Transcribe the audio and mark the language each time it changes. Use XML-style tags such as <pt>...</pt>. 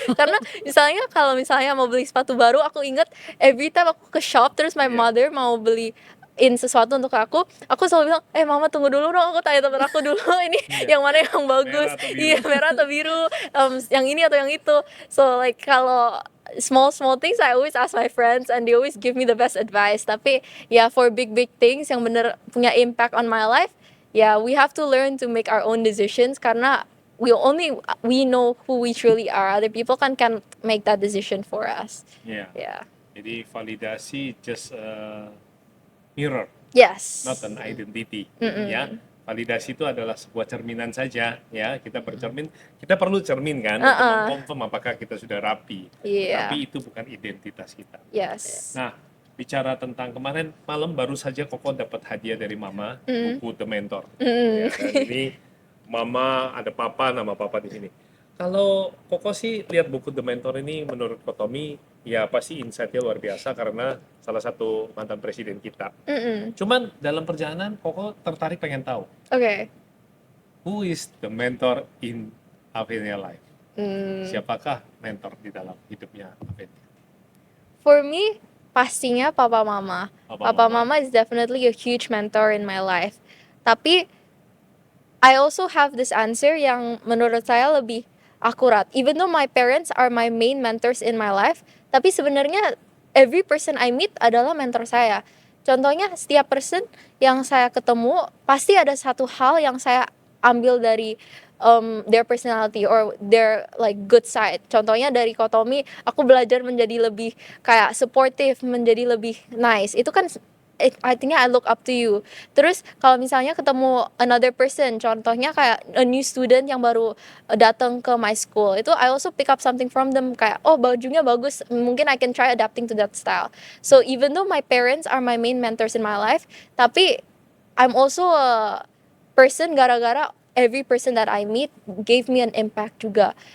<id>Karena misalnya kalau misalnya mau beli sepatu baru, aku inget</id> <en>every time</en> <id>aku ke shop terus</id> <en>my mother</en> <id>mau beli sesuatu untuk aku selalu bilang, mama tunggu dulu dong, aku tanya temen aku dulu ini yang mana yang bagus, Merah atau biru. iya merah atau biru, yang ini atau yang itu.</id> <en>So like kalau small things I always ask my friends and they always give me the best advice.</en> <id>Tapi ya</id> <en>for big things</en> <id>yang bener punya</id> <en>impact on my life, yeah, we have to learn to make our own decisions karena we know who we truly are. Other people can't make that decision for us. Yeah. Yeah.</en> <id>Jadi validasi</id> <en>just a mirror, Yes. not an identity.</en> <id>Ya, validasi itu adalah sebuah cerminan saja. Ya, kita bercermin, kita perlu cermin kan untuk mengkonfirm apakah kita sudah rapi.</id> <en>Yeah.</en> <id>Tapi itu bukan identitas kita.</id> <en>Yes.</en> <id>Nah, bicara tentang kemarin malam baru saja Koko dapat hadiah dari Mama, buku The Mentor. Ya, dan ini Mama ada Papa, nama Papa di sini. Kalau Koko sih lihat buku The Mentor ini, menurut Kotomi ya pasti insight-nya luar biasa karena salah satu mantan presiden kita. Cuman dalam perjalanan Koko tertarik pengen tahu</id> <en>Okay. who is the mentor in Avenia life?</en> <id>Siapakah mentor di dalam hidupnya Avenia?</id> <en>For me, pastinya Papa Mama. Papa Mama is definitely a huge mentor in my life.</en> <id>Tapi</id> <en>I also have this answer</en> <id>yang menurut saya lebih akurat.</id> <en>Even though my parents are my main mentors in my life,</en> <id>tapi sebenarnya</id> <en>every person I meet</en> <id>adalah mentor saya. Contohnya setiap person yang saya ketemu pasti ada satu hal yang saya ambil dari</id> <en>their personality or their like good side.</en> <id>Contohnya dari Kotomi, aku belajar menjadi lebih kayak supportive, menjadi lebih nice. Itu kan</id> <en>I think I look up to you.</en> <id>Terus kalau misalnya ketemu</id> <en>another person,</en> <id>contohnya kayak</id> <en>a new student</en> <id>yang baru datang ke</id> <en>my school, itu I also pick up something from them,</en> <id>kayak oh bajunya bagus, mungkin</id> <en>I can try adapting to that style. So even though my parents are my main mentors in my life, tapi I'm also a person gara-gara every person that I meet gave me an impact juga.</en>